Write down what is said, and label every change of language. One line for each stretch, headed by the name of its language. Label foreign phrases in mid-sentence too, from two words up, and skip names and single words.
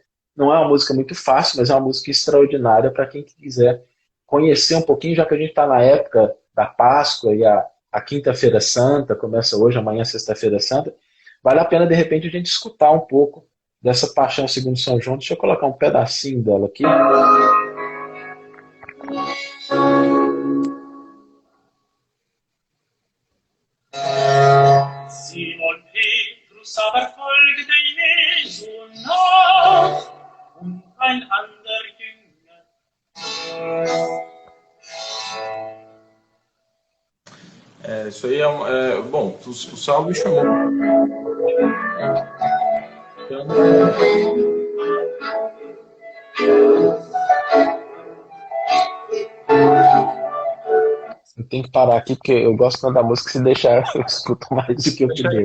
Portuguese: Não é uma música muito fácil, mas é uma música extraordinária para quem quiser conhecer um pouquinho, já que a gente está na época da Páscoa e a Quinta-feira Santa, começa hoje, amanhã, Sexta-feira Santa. Vale a pena, de repente, a gente escutar um pouco dessa Paixão segundo São João. Deixa eu colocar um pedacinho dela aqui.
German: Simon Petrus aber folgte Jesu nach und ein ander Jünger.
Portuguese: Isso aí bom, o Saulo me chamou. Eu tenho que parar aqui porque eu gosto tanto da música, se deixar eu escuto mais do que eu puder.